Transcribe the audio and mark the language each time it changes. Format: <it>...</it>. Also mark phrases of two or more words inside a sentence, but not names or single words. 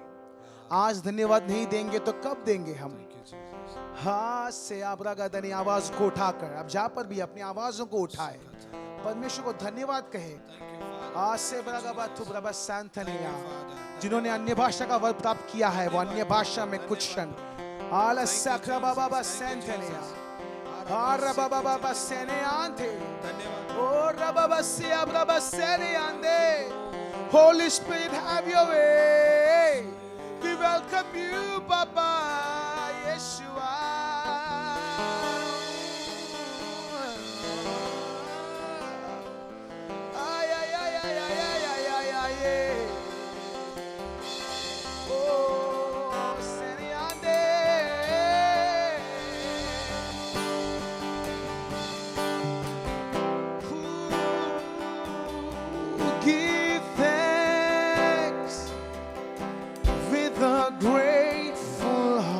<hi>आज धन्यवाद नहीं देंगे तो कब देंगे हम? हाँ से आप अपनी आवाज को उठाकर, आप जहाँ पर भी अपनी आवाजों को उठाए, परमेश्वर को धन्यवाद कहे। आज से जिन्होंने अन्य भाषा का वर प्राप्त किया है, वो अन्य भाषा में कुछ क्षण</hi> <en>Holy Spirit, have your way. We welcome you, Papa Yeshua. Ay, ay, ay, ay, ay, ay, ay, ay, ay, ay. Oh, Seniande. Give thanks with a grateful</en>